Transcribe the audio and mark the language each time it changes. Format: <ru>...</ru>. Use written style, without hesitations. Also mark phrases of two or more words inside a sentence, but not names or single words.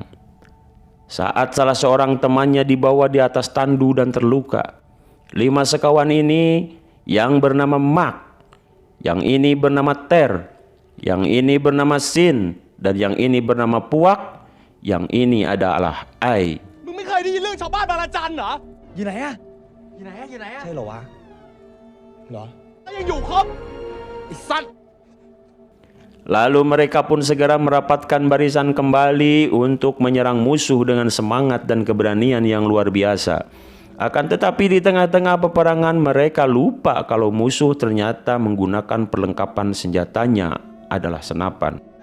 <id>Saat salah seorang temannya dibawa di atas tandu dan terluka, 5 sekawan ini yang bernama Mak, yang ini bernama Ter, yang ini bernama Sin, dan yang ini bernama Puak, yang ini adalah Ai.</id> <th>มึงไม่เคยได้ยินเรื่องชาวบ้านบางระจันเหรออยู่ไหนอะใช่เหรอวะเหรอยังอยู่ครบไอ้สัตว์</th> <id>Lalu mereka pun segera merapatkan barisan kembali untuk menyerang musuh dengan semangat dan keberanian yang luar biasa. Akan tetapi di tengah-tengah peperangan mereka lupa kalau musuh ternyata menggunakan perlengkapan senjatanya adalah senapan.</id>